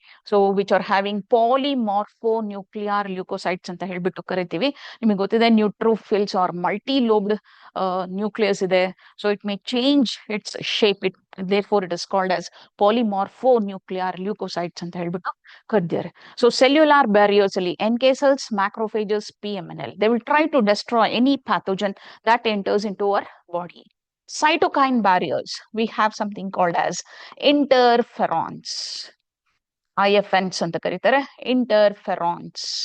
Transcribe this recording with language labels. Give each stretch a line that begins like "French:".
English: So which are having polymorphonuclear leukocytes
Kannada: ಅಂತ ಹೇಳ್ಬಿಟ್ಟು ಕರಿತೀವಿ. ನಿಮಗೆ ಗೊತ್ತಿದೆ ನ್ಯೂಟ್ರೋಫಿಲ್ಸ್ ಆರ್ ಮಲ್ಟಿ-ಲೋಬ್ಡ್ ನ್ಯೂಕ್ಲಿಯಸ್ ಇದೆ.
English: so it may change its shape, therefore it is called as polymorphonuclear leukocytes
Kannada: ಅಂತ ಹೇಳ್ಬಿಟ್ಟು ಕರೆದಿದ್ದಾರೆ.
English: So cellular barriers ಅಲ್ಲಿ NK cells, macrophages, PMNL, they will try to destroy any pathogen that enters into our body. Cytokine barriers, we have something called as interferons. IFNs
Kannada: ಅಂತ ಕರೀತಾರೆ,
English: interferons.